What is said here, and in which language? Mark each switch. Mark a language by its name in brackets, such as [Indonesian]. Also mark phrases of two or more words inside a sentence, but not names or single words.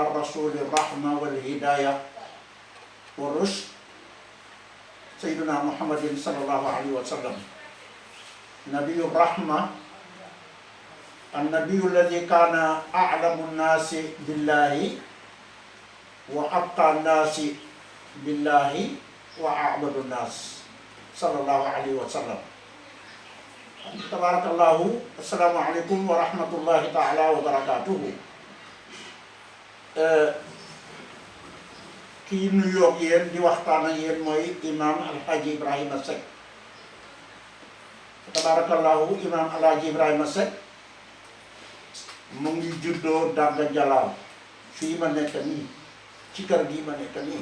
[Arabic] الرسول الرحمة والهداية والرشد سيدنا محمد صلى الله عليه وسلم نبي الرحمة النبي الذي كان أعلم الناس بالله وأتقى الناس بالله وأعبد الناس صلى الله عليه وسلم تبارك الله السلام عليكم ورحمة الله تعالى وبركاته [Wolof] kii nuyoo ak yéen di waxtaan ak yéen mooy imam Alhaji Ibrahima Seck tabarakallahu imam Alhaji Ibrahima Seck mu ngi juddoo Dagga Jalaaw fii ma nekk nii ci kër gi ma nekk nii